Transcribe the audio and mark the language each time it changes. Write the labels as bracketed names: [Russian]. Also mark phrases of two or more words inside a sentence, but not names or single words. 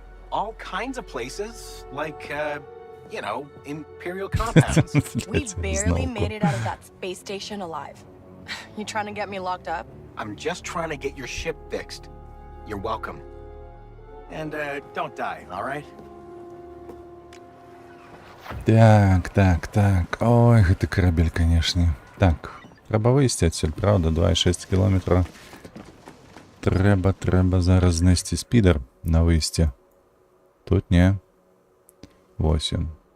[English] All kinds of places, like, you know, Imperial compounds. We barely made it out of that space station alive. You trying to get me locked up? I'm just trying to get your ship fixed. You're welcome. And, don't die, all right? [Belarusian] Так. Ой, гэты карабель, канешне. Так, трэба выйсці адсюль, правда? 2,6 кіламетра. Трэба зараз знайсці спідер на выйсце. Тут не. Вось ён.